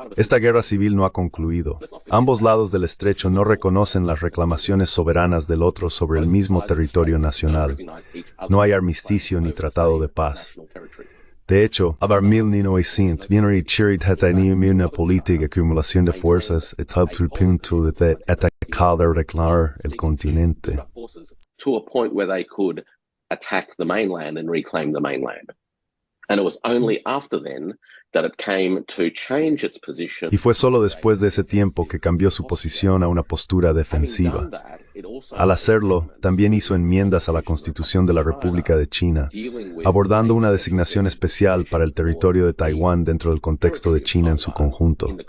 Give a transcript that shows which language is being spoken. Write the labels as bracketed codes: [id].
[es] Esta guerra civil no ha concluido. Ambos lados del estrecho no reconocen las reclamaciones soberanas del otro sobre el mismo territorio nacional. No hay armisticio ni tratado de paz. De hecho, avar 1900 viene tenía una política de acumulación de fuerzas hasta el punto de atacar y reclamar el continente. [en] To a point where they could attack the mainland and reclaim the mainland. And it was only after then that it came to change its position. [es] Y fue solo después de ese tiempo que cambió su posición a una postura defensiva. Al hacerlo, también hizo enmiendas a la Constitución de la República de China, abordando una designación especial para el territorio de Taiwán dentro del contexto de China en su conjunto.